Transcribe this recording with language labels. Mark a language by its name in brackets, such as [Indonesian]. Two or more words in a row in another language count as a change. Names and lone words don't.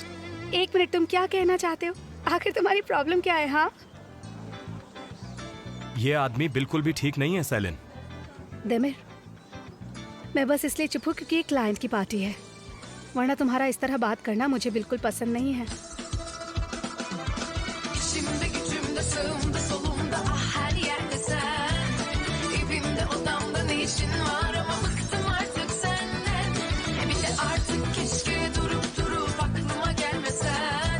[Hindi] एक मिनट, तुम क्या कहना चाहते हो? आखिर तुम्हारी प्रॉब्लम क्या है? हाँ, ये आदमी बिल्कुल भी ठीक नहीं है सेलिन। देमिर, मैं बस इसलिए चुप हूँ क्योंकि एक क्लाइंट की पार्टी है, वरना तुम्हारा इस तरह बात करना मुझे बिल्कुल पसंद नहीं है। [Turkish] İçimde gücümde sağımda solumda ah her yerde sen. Evimde odamda ne işin var ama bıktım artık senden. Bir de artık keşke durup aklıma gelmesen.